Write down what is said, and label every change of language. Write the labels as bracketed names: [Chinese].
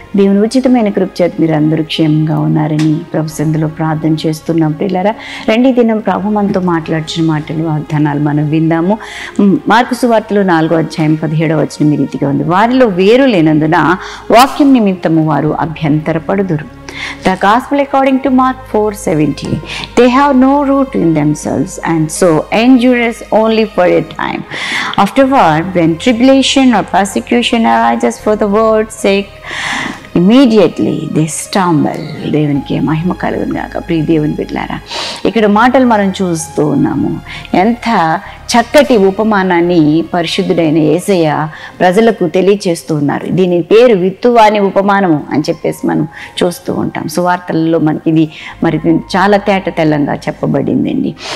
[Telugu] దేవుని ఉచితమైన కృప చేత మీరు అందరూ క్షేమంగా ఉన్నారని ప్రభు సన్నిధిలో ప్రార్థన చేస్తున్నాం. ప్రియులారా, రెండీ దినం ప్రభు మనతో మాట్లాడిన మాటలు వాగ్దానాలు మనం విందాము. మార్కు సువార్తలో 4వ అధ్యాయం 17వ వచనం ఈ రీతిగా ఉంది. వారిలో వేరు లేనందున వాక్యం నిమిత్తము వారు అభ్యంతరపడుదురు. [English] The gospel according to Mark 4:70. They have no root in themselves and so endures only for a time. Afterward, when tribulation or persecution arises for the word's sake, immediately they stumble. [Telugu] దేవునికి మహిమ కలుగును గాక. ప్రియ దేవుని బిడ్డలారా, ఇక్కడ మాటలు మనం చూస్తూ ఉన్నాము. ఎంత చక్కటి ఉపమానాన్ని పరిశుద్ధుడైన యేసయ్య ప్రజలకు తెలియచేస్తూ ఉన్నారు. దీని పేరు విత్తువాని ఉపమానము అని చెప్పేసి మనం చూస్తూ ఉంటాం. సువార్తలలో మనకి ఇది మరి చాలా తేట తెల్లంగా చెప్పబడిందండి.